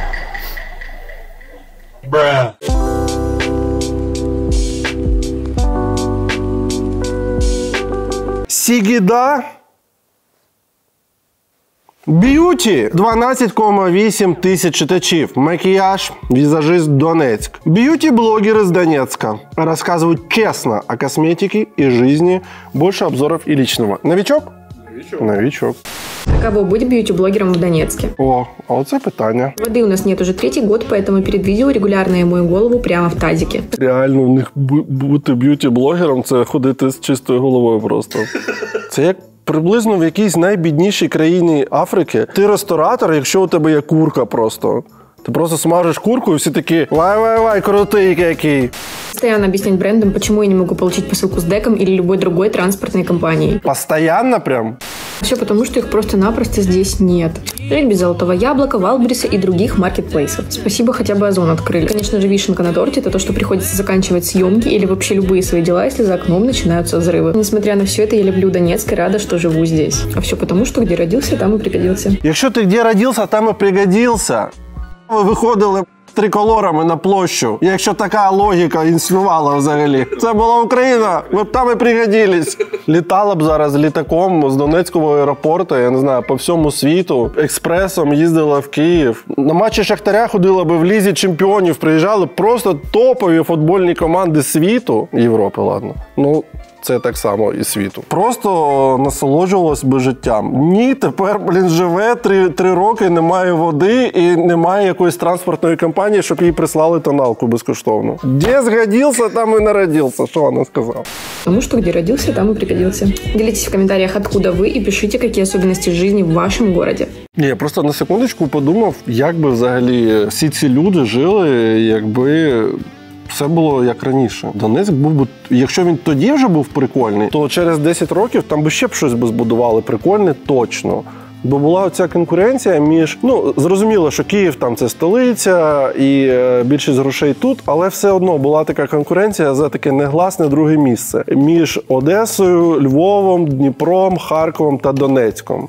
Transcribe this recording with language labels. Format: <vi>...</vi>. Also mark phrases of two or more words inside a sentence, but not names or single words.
<uk>Сігіда Б'юті 12,8 тисяч читачів.</uk> <ru>Макияж, визажист Донецк. Бьюти-блогеры из Донецка рассказывают честно о косметике и жизни. Больше обзоров и личного. Новичок? Новичок. Каково быть бьюти-блогером в Донецке? О, а вот это питание. Воды у нас нет уже 3-й год, поэтому перед видео регулярно я мою голову прямо в тазике.</ru> <uk>Реально, у них бути б'юті-блогером – це ходити з чистою головою просто. Це як приблизно в якійсь найбіднішій країні Африки. Ти ресторатор, якщо у тебе є курка просто.</uk> <ru>Ты просто смажешь курку, и все такие «Вай-вай-вай, крутый какие!» Постоянно объяснять брендам, почему я не могу получить посылку с деком или любой другой транспортной компанией. Постоянно прям? Все потому, что их просто-напросто здесь нет. Жить без Золотого Яблока, Вайлдберриса и других маркетплейсов. Спасибо, хотя бы Озон открыли. Конечно же, вишенка на торте – это то, что приходится заканчивать съемки или вообще любые свои дела, если за окном начинаются взрывы. Несмотря на все это, я люблю Донецк и рада, что живу здесь. А все потому, что где родился, там и пригодился.</ru> <uk>Якщо ти де родився, там і пригодився. Ви виходили триколорами на площу, якщо така логіка існувала взагалі. Це була Україна, ви б там і пригодились. Літала б зараз літаком з Донецького аеропорту, я не знаю, по всьому світу. Експресом їздила в Київ. На матчі Шахтаря ходила би в Лізі чемпіонів, приїжджали просто топові футбольні команди світу. Європи, ладно. Ну, це так само і світу. Просто насолоджувалась би життям. Ні, тепер, живе 3 роки, немає води і немає якоїсь транспортної компанії, щоб їй прислали тоналку безкоштовно. Де згодився, там і народився, що вона сказала.</uk> <ru>Потому что где родился, там и пригодился. Делитесь в комментариях, откуда вы, и пишите, какие особенности жизни в вашем городе.</ru> <uk>Ні, я просто на секундочку подумав, як би взагалі всі ці люди жили, якби все було як раніше. Донецьк був би, якщо він тоді вже був прикольний, то через 10 років там би ще б щось збудували прикольне точно. Бо була оця конкуренція між, зрозуміло, що Київ там це столиця і більшість грошей тут, але все одно була така конкуренція за таке негласне друге місце між Одесою, Львовом, Дніпром, Харковом та Донецьком.</uk>